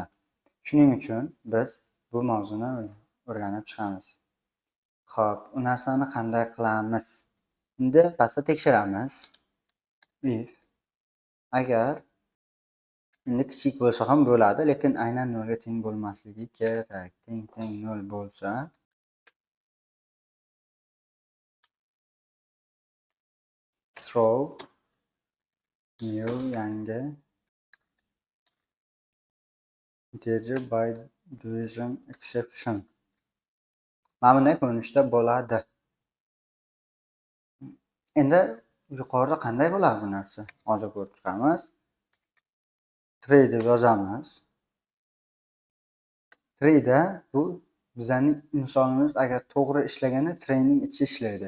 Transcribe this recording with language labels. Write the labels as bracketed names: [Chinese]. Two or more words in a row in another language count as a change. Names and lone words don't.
[Uzbek] Shuning uchun biz bu mavzuni o'rganib chiqamiz. Xo'p, u narsani qanday qilamiz? Endi pastda tekshiramiz. If agar endi kichik bo'lsa ham bo'ladi, lekin aynan 0 ga teng bo'lmasligi kerak. Teng 0 bo'lsa [English] throw new yangi integer by division exception. [Uzbek] Mana bunday ko'rinishda bo'ladi. Endi yuqorida qanday bo'ladi bu narsa? Hozir ko'rib chiqamiz. Try deb yozamiz. Try da bu bizning misolimiz agar to'g'ri ishlaganda tryning ichi ishlaydi.